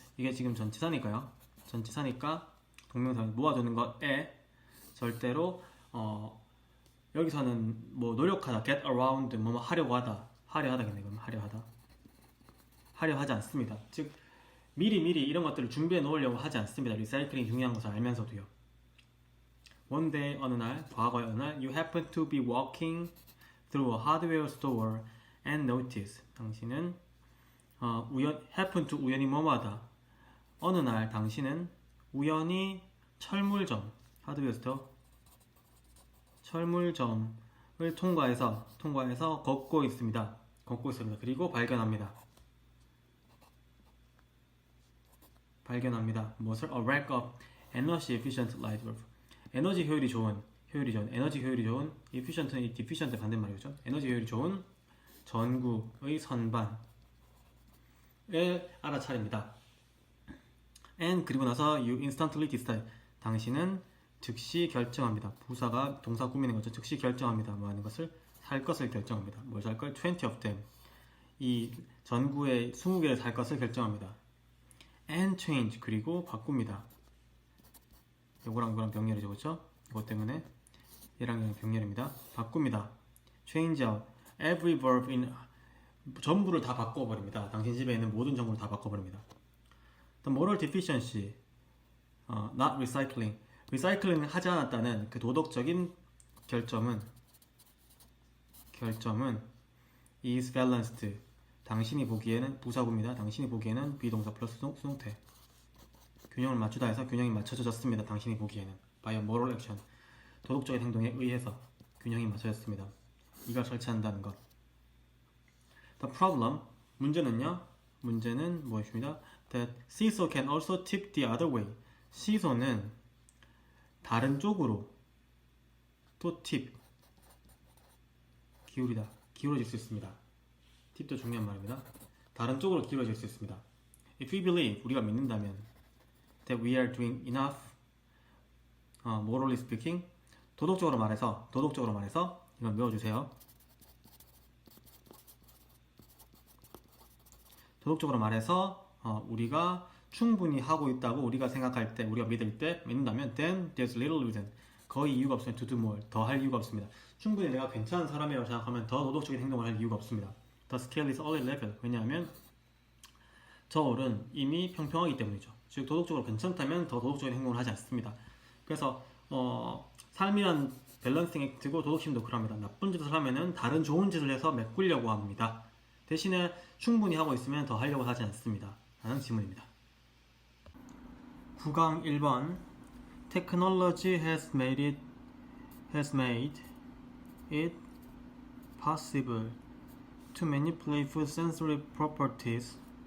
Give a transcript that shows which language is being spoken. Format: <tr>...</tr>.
<ko>이게 지금 전치사니까 동명사, 모아두는 것에 절대로 여기서는 뭐 노력하다, get around, 뭐 하려고 하다겠네. 그럼 하려 하지 않습니다. 즉 미리 이런 것들을 준비해 놓으려고 하지 않습니다. 리사이클링 중요한 것을 알면서도요.</ko> <en>One day,</en> <ko>어느 날, 과거의 어느 날,</ko> <en>you happen to be walking through a hardware store and notice.</en> <ko>당신은 happen to 우연히 뭐뭐하다. 어느 날 당신은 우연히 철물점, 하드웨어 스토어, 철물점을 통과해서 걷고 있습니다. 그리고 발견합니다. 무엇을?</ko> <en>A rack of energy efficient light bulb.</en> <ko>에너지 효율이 좋은, efficient는 이 deficient 반대말이죠. 에너지 효율이 좋은 전구의 선반을 알아차립니다.</ko> <en>And</en> <ko>그리고 나서</ko> <en>you instantly decide.</en> <ko>당신은 즉시 결정합니다. 부사가 동사 꾸미는 거죠. 즉시 결정합니다. 뭐 하는 것을? 살 것을 결정합니다. 뭘 살 걸?</ko> <en>20 of them.</en> <ko>이 전구의 20개를 살 것을 결정합니다.</ko> <en>And change.</en> <ko>그리고 바꿉니다. 요거랑 이거랑 병렬이죠, 그렇죠? 이것 때문에 얘랑 병렬입니다. 바꿉니다.</ko> <en>change out every verb in,</en> <ko>전부를 다 바꿔버립니다. 당신 집에 있는 모든 전부를 다 바꿔버립니다.</ko> <en>The moral deficiency, not recycling.</en> <ko>리사이클링 하지 않았다는 그 도덕적인 결점은</ko> <en>is balanced.</en> <ko>당신이 보기에는, 부사구입니다. 당신이 보기에는 비동사 플러스 수동태. 균형을 맞추다 해서 균형이 맞춰졌습니다. 당신이 보기에는</ko> <en>by a moral action.</en> <ko>도덕적인 행동에 의해서 균형이 맞춰졌습니다. 이걸 설치한다는 것.</ko> <en>The problem,</en> <ko>문제는 무엇입니다?</ko> <en>That seesaw can also tip the other way.</en> <ko>시소는 다른 쪽으로 또 tip, 기울어질 수 있습니다. 팁도 중요한 말입니다. 다른 쪽으로 기울어질 수 있습니다.</ko> <en>If we believe,</en> <ko>우리가 믿는다면</ko> <en>that we are doing enough, morally speaking,</en> <ko>도덕적으로 말해서 이건 외워주세요. 도덕적으로 말해서 우리가 충분히 하고 있다고 우리가 생각할 때, 우리가 믿는다면</ko> <en>then there's little reason.</en> <ko>거의 이유가 없으면</ko> <en>to do more.</en> <ko>더 할 이유가 없습니다. 충분히 내가 괜찮은 사람이라고 생각하면 더 도덕적인 행동을 할 이유가 없습니다.</ko> <en>The scale is already level.</en> <ko>왜냐하면 저울은 이미 평평하기 때문이죠. 즉 도덕적으로 괜찮다면 더 도덕적인 행동을 하지 않습니다. 그래서 삶이란 밸런싱 액트고 도덕심도 그럽니다. 나쁜 짓을 하면은 다른 좋은 짓을 해서 메꾸려고 합니다. 대신에 충분히 하고 있으면 더 하려고 하지 않습니다. 라는 질문입니다. 9강 1번</ko> <en>Technology has made it possible to manipulate food sensory properties.</en>